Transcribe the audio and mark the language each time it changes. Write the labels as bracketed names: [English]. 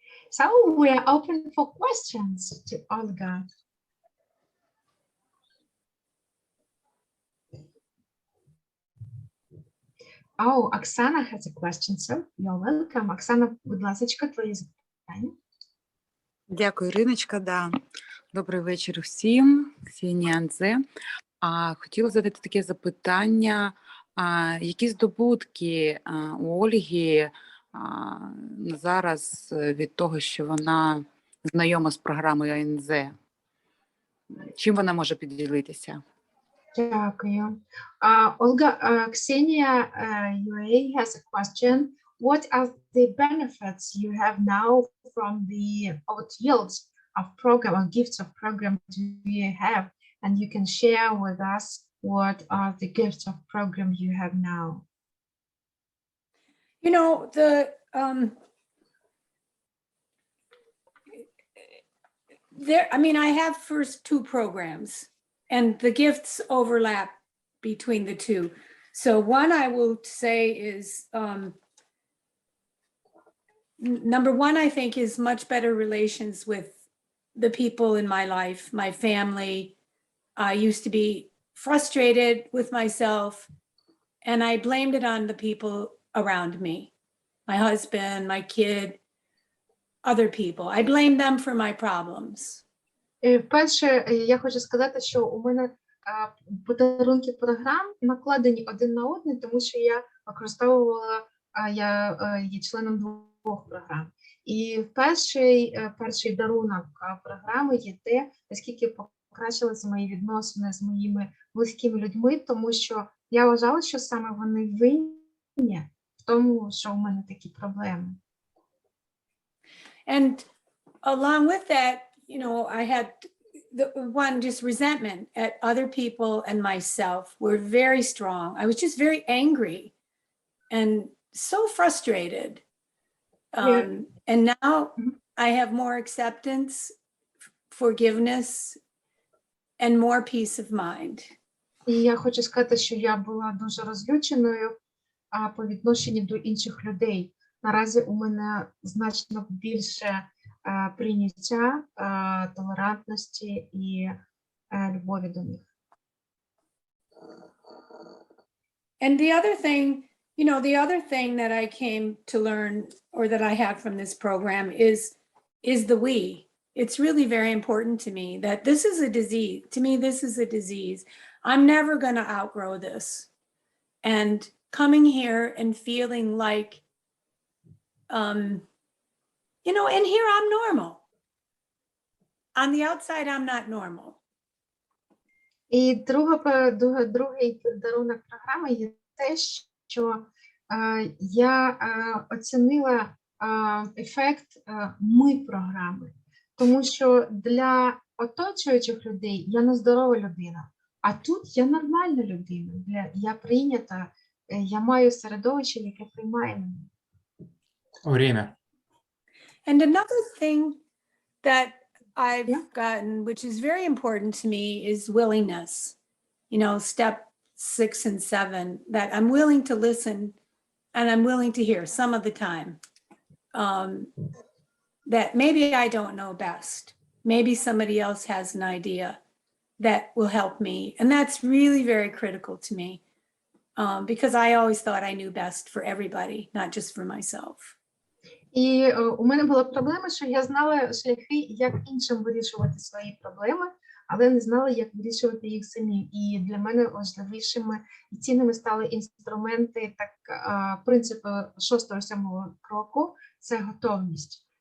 [English] So we are open for questions to Olga. Oh, Oksana has a question, so you're welcome. [Ukrainian] Оксана, будь ласка, твої запитання. Дякую, Іриночка. Да. Добрий вечір всім. Ксенія Анзе. Хотіла задати таке запитання. Які здобутки у Ольги зараз від того, що вона знайома з програмою АНЗ? Чим вона може поділитися? Дякую. [English] Olga, Ksenia UA has a question. What are the benefits you have now from the yields of program or gifts of program do you have? And you can share with us what are the gifts of program you have now. You know, I have first two programs and the gifts overlap between the two. So one I will say is, number one, I think is much better relations with the people in my life, my family. I used to be frustrated with myself and I blamed it on the people around me, my husband, my kid, other people. I blame them for my problems. [Ukrainian] Перше, я хочу сказати, що у мене подарунки програм накладені один на один, тому що я використовувала, я є членом двох програм. І перший дарунок програми є те, наскільки покращилися мої відносини з моїми близькими людьми, тому що я вважала, що саме вони винні в тому, що у мене такі проблеми. [English] And along with that, you know, I had just resentment at other people and myself were very strong. I was just very angry and so frustrated. And now I have more acceptance, forgiveness, and more peace of mind. [Ukrainian] І я хочу сказати, що я була дуже розлюченою по відношенню до інших людей. Наразі у мене значно більше прийняття, толерантності і любові до них. [English] And the other thing, you know, the other thing that I came to learn or that I have from this program is the we. It's really very important to me that this is a disease. To me, this is a disease. I'm never going to outgrow this. And coming here and feeling like, you know, in here I'm normal. On the outside, I'm not normal. [Ukrainian] І другий дарунок програми є те, що я оцінила ефект ми-програми. Тому що для оточуючих людей я нездорова людина, а тут я нормальна людина, я прийнята, я маю середовище, яке приймає мене. [Russian] Время. [English] And another thing that I've gotten, which is very important to me, is willingness. You know, step 6 and 7, that I'm willing to listen and I'm willing to hear some of the time. That maybe I don't know best. Maybe somebody else has an idea that will help me. And that's really very critical to me because I always thought I knew best for everybody, not just for myself. [Ukrainian] І у мене була проблема, що я знала шляхи, як іншим вирішувати свої проблеми, але не знала, як вирішувати їх самі. І для мене важливішими і цінними стали інструменти, принципи 6-7 кроку – це готовність.